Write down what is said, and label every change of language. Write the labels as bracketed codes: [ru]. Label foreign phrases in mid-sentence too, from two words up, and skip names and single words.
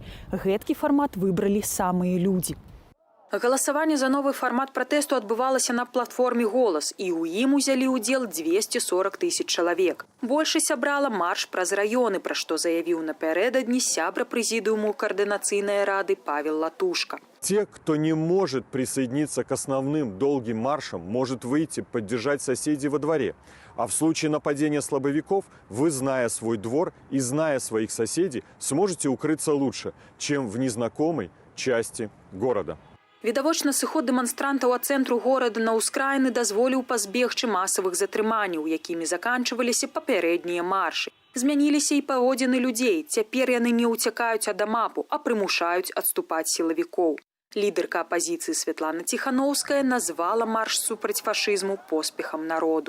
[be] Гэткі фармат выбралі самыя людзі. Галасаванне за новы фармат пратэсту адбывалася на платформе «Голас», і ў ім узялі ўдзел 240 000 чалавек. Большасць сабрала марш праз раёны, пра што заявіў напярэдадні сябра прэзідыуму Координационной рады Павел Латушка. [ru] Те, кто не может присоединиться к основным долгим маршам, может выйти поддержать соседей во дворе. А в случае нападения слабовиков, вы, зная свой двор и зная своих соседей, сможете укрыться лучше, чем в незнакомой части города. [be] Відавочна, сыход дэманстрантаў ад цэнтру горада на ўскраіны дазволіў пазбегчы масавых затрыманняў, якімі заканчваліся папярэднія маршы. Змяніліся і паводзіны людзей. Цяпер яны не ўцякаюць ад амапу, а прымушаюць адступаць сілавікоў. Лідарка апазіцыі Святлана Ціхановская назвала марш супраць фашызму поспехам народу.